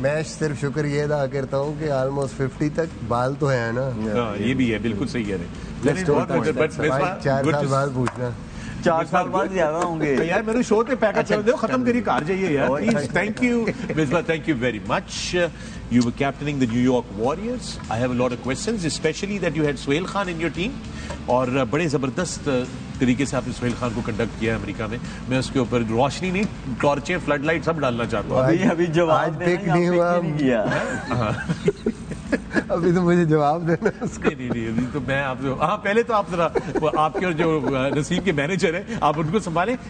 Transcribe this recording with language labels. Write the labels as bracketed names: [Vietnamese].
[Hindi] मैं सिर्फ शुक्र ये अदा करता हूँ कि ऑलमोस्ट 50 तक बाल तो है ना. ये भी है, बिल्कुल सही कह रहे हैं. 4 साल बाद पूछना. 4 साल बाद ज्यादा होंगे यार. मेरे शो पे पैकेज चल दो, खत्म करिए, कार जाइए यार please. Thank you Misbah, [English] Thank you very much. You were captaining the New York Warriors. I have a lot of questions, especially that you had Sohail Khan in your team. [Hindi] और बड़े ज़बरदस्त तरीके से आपने सोहेल खान को कंडक्ट किया अमेरिका में. मैं उसके ऊपर रोशनी नहीं, टॉर्चें, फ्लड लाइट सब डालना चाहता हूँ. अभी जवाब पिक नहीं हुआ. अभी तो मुझे जवाब देना उसको. नहीं अभी तो मैं आपसे. हाँ पहले तो आप जरा आपके और जो नसीब के मैनेजर हैं आप उनको संभालें.